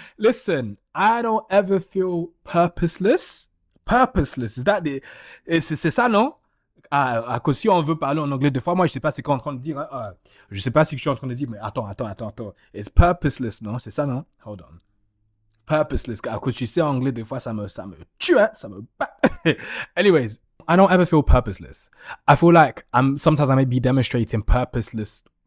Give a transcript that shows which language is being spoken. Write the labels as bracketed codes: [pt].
[en] Listen, I don't ever feel purposeless. Purposeless, is that [fr] c'est ça, non? Que si on veut parler en anglais, des fois, moi, je sais pas ce qu'on est en train de dire. Je sais pas ce que je suis en train de dire, mais attends. [en] It's purposeless, [fr] non? C'est ça, non? [en] Hold on. [fr] Purposeless. À cause tu sais, en anglais, des fois, ça me tue, hein? Ça me bat. [en] Anyways, I don't ever feel purposeless. I feel like sometimes I may be demonstrating purposeless.